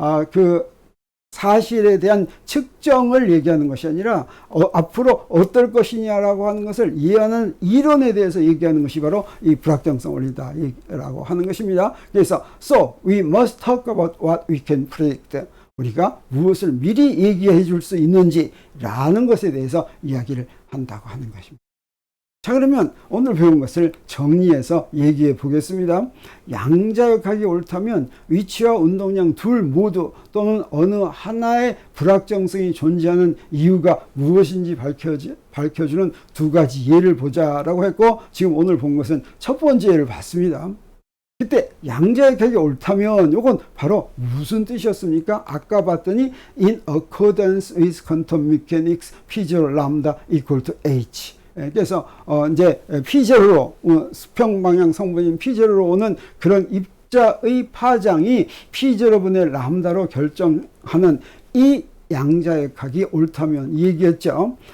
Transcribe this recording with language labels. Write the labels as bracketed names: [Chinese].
[Korean] 그 사실에 대한 측정을 얘기하는 것이 아니라 앞으로 어떨 것이냐라고 하는 것을 예언하는 이론에 대해서 얘기하는 것이 바로 이 불확정성 원리다라고 하는 것입니다. 그래서 [English] so we must talk about what we can predict. [Korean] 우리가 무엇을 미리 얘기해 줄 수 있는지라는 것에 대해서 이야기를 한다고 하는 것입니다. 자, 그러면 오늘 배운 것을 정리해서 얘기해 보겠습니다. 양자역학이 옳다면 위치와 운동량 둘 모두 또는 어느 하나의 불확정성이 존재하는 이유가 무엇인지 밝혀주는 두 가지 예를 보자라고 했고, 지금 오늘 본 것은 첫 번째 예를 봤습니다. 그때 양자역학이 옳다면 이건 바로 무슨 뜻이었습니까? 아까 봤더니 [English] in accordance with quantum mechanics P0 lambda equal to H. [Korean] 그래서 이제 P0로 수평 방향 성분인 P0로 오는 그런 입자의 파장이 P0분의 람다로 결정하는 이 양자역학이 옳다면 얘기했죠.